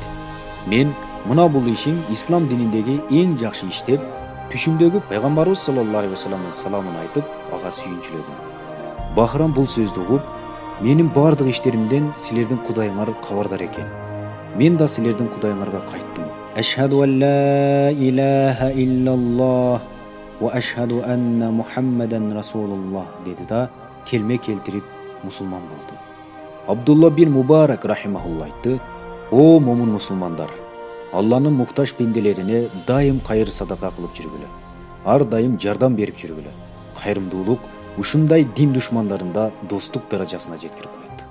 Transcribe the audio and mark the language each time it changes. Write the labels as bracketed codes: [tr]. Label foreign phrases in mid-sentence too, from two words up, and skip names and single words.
[ky] Мен мына бул ишиң ислам дининдеги эң жакшы иш деп, түшүмдөгү пайгамбарыбыз [ar] صلى الله عليه وسلم [ky] саламын айтып, ага сүйүнчүлөдүм. Бахрам бул сөздү угуп, менин бардык иштеримден силердин кудайыңар кабардар экен. Мен да силердин кудайыңарга кайттым. [ar] أشهد أن لا إله إلا الله وأشهد أن محمدا رسول الله, [ky] деди да келме келтирип мусулман болду. Абдулла бин Мубарак рахимахулла айтты: "О момун мусулмандар, Алланын муктаж пенделерине дайым кайыр садака кылып жүргүлө. Ар дайым жардам берип жүргүлө. Кайрымдуулук ушундай дин душмандарында достук даражасына жеткирип коет".